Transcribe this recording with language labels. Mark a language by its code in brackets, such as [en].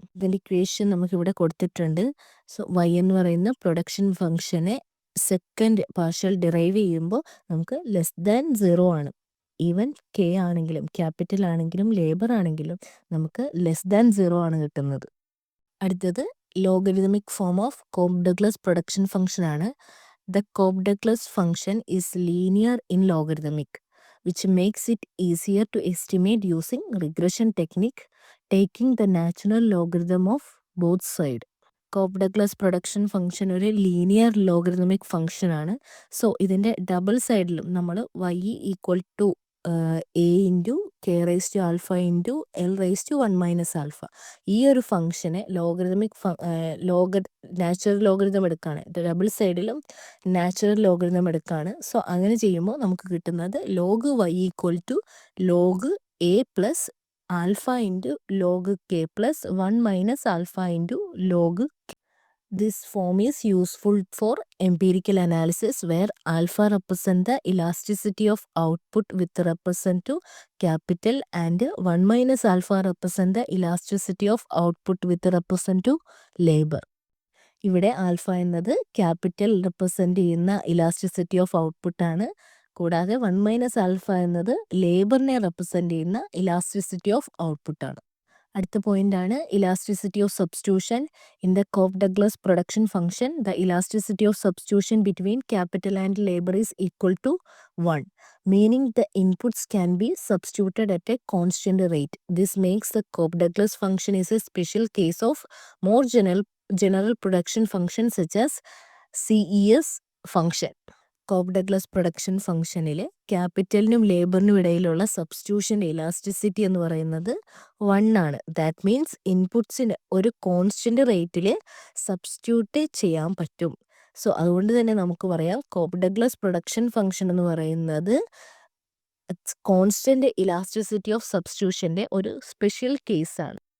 [ml] ഇതിൻ്റെ ഇക്വേഷൻ നമുക്കിവിടെ കൊടുത്തിട്ടുണ്ട്. സോ വൈ എന്ന് പറയുന്ന പ്രൊഡക്ഷൻ ഫംഗ്ഷനെ സെക്കൻഡ് പാർഷ്യൽ ഡിറൈവ് ചെയ്യുമ്പോൾ നമുക്ക് ലെസ് ദാൻ 0 ആണ്. ഈവൻ കെ ആണെങ്കിലും ക്യാപിറ്റൽ ആണെങ്കിലും ലേബർ ആണെങ്കിലും നമുക്ക് ലെസ് ദാൻ 0 ആണ് കിട്ടുന്നത്. അടുത്തത് logarithmic form of Cobb Douglas production function ആണ്. [en] The Cobb Douglas function is linear in logarithmic which makes it easier to estimate using regression technique taking the natural logarithm of both sides. [ml] Cobb Douglas production function ഒരു linear logarithmic function ആണ്. So ഇതിൻ്റെ double സൈഡിലും നമ്മൾ Y equal to A into K raise to alpha into L raise to 1 minus alpha ഈ ഒരു ഫംഗ്ഷനെ logarithmic natural logarithm എടുക്കുകയാണ്. Double സൈഡിലും നാച്ചുറൽ ലോഗരിതം എടുക്കുകയാണ്. സോ അങ്ങനെ ചെയ്യുമ്പോൾ നമുക്ക് കിട്ടുന്നത് log Y equal to log A plus alpha into log K plus 1 minus alpha into log. [en] This form is useful for empirical analysis where alpha represent the elasticity of output with represent to capital and 1 minus alpha represent the elasticity of output with represent to labor. [ml] ഇവിടെ alpha എന്നത് capital represent ചെയ്യുന്ന elasticity of output ആണ്. കൂടാതെ 1 minus alpha എന്നത് ലേബറിനെ represent ചെയ്യുന്ന elasticity of output ആണ്. അടുത്ത പോയിന്റാണ് elasticity of substitution. [en] In the Cobb Douglas production function the elasticity of substitution between capital and labour is equal to 1, meaning the inputs can be substituted at a constant rate. This makes the Cobb Douglas function is a special case of more general production function such as CES function. [ml] Cobb Douglas production ഫംഗ്ഷനിൽ ക്യാപിറ്റലിനും ലേബറിനും ഇടയിലുള്ള സബ്സ്റ്റിറ്റ്യൂഷൻ്റെ elasticity എന്ന് പറയുന്നത് 1 ആണ്. [en] that means [ml] ഇൻപുട്സിന് ഒരു constant റേറ്റിൽ substitute ചെയ്യാൻ പറ്റും. So അതുകൊണ്ട് തന്നെ നമുക്ക് പറയാം കോബ് ഡഗ്ലസ് പ്രൊഡക്ഷൻ ഫംഗ്ഷൻ എന്ന് പറയുന്നത് കോൺസ്റ്റൻ്റ് ഇലാസ്റ്റിസിറ്റി ഓഫ് സബ്സ്റ്റിറ്റ്യൂഷൻ്റെ ഒരു സ്പെഷ്യൽ കേസാണ്.